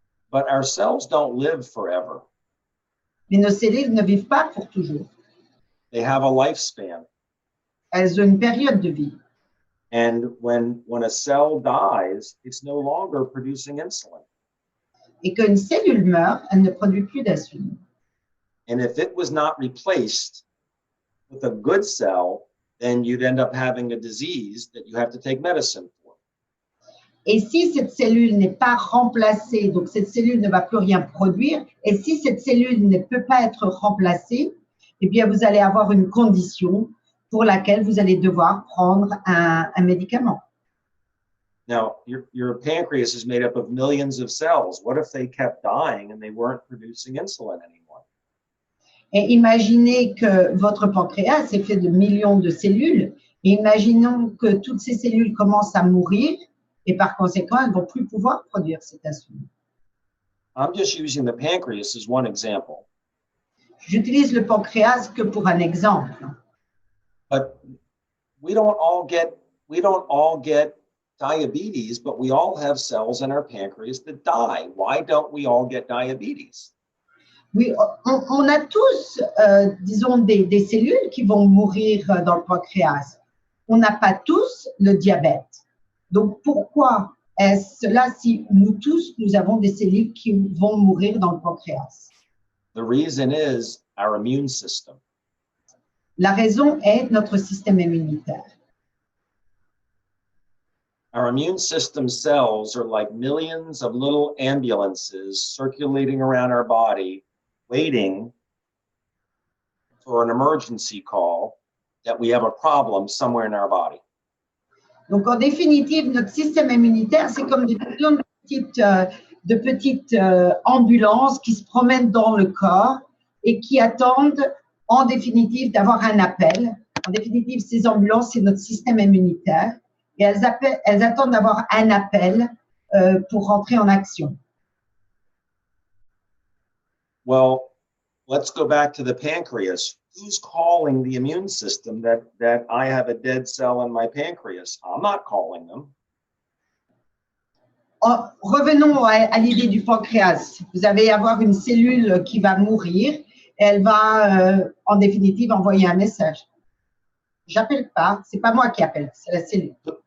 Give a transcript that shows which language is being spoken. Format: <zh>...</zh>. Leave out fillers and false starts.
<en>But our cells don't live forever.</en> <fr>Mais nos cellules ne vivent pas pour toujours.</fr> <en>They have a lifespan.</en> <fr>Elles ont une période de vie.</fr> <en>And when a cell dies, it's no longer producing insulin.</en> <fr>Et qu'une cellule meurt, elle ne produit plus d'insuline.</fr> <en>And if it was not replaced with a good cell, then you'd end up having a disease that you have to take medicine for.</en> <fr>Et si cette cellule n'est pas remplacée, donc cette cellule ne va plus rien produire, et si cette cellule ne peut pas être remplacée, eh bien vous allez avoir une condition pour laquelle vous allez devoir prendre un médicament.</fr> <en>Now, your pancreas is made up of millions of cells. What if they kept dying and they weren't producing insulin anymore?</en> <fr>Et imaginez que votre pancréas est fait de millions de cellules, et imaginons que toutes ces cellules commencent à mourir, et par conséquent, elles ne vont plus pouvoir produire cette insuline.</fr> <en>I'm just using the pancreas as one example.</en> <fr>J'utilise le pancréas que pour un exemple.</fr> <en>But we don't all get diabetes, but we all have cells in our pancreas that die. Why don't we all get diabetes?</en> <fr>Oui, on a tous, disons, des cellules qui vont mourir dans le pancréas. On n'a pas tous le diabète. Donc, pourquoi est-ce là si nous tous, nous avons des cellules qui vont mourir dans le pancréas?</fr> <en>The reason is our immune system.</en> <fr>La raison est notre système immunitaire.</fr> <en>Our immune system cells are like millions of little ambulances circulating around our body, waiting for an emergency call that we have a problem somewhere in our body.</en> <fr>Donc, en définitive, notre système immunitaire, c'est comme plein de petites ambulances qui se promènent dans le corps et qui attendent, en définitive, d'avoir un appel. En définitive, ces ambulances, c'est notre système immunitaire et elles attendent d'avoir un appel pour rentrer en action.</fr> <en>Well, let's go back to the pancreas. Who's calling the immune system that I have a dead cell in my pancreas? I'm not calling them.</en> <fr>Revenons à l'idée du pancréas. Vous allez avoir une cellule qui va mourir et elle va, en définitive, envoyer un message. J'appelle pas, c'est pas moi qui appelle, c'est la cellule.</fr>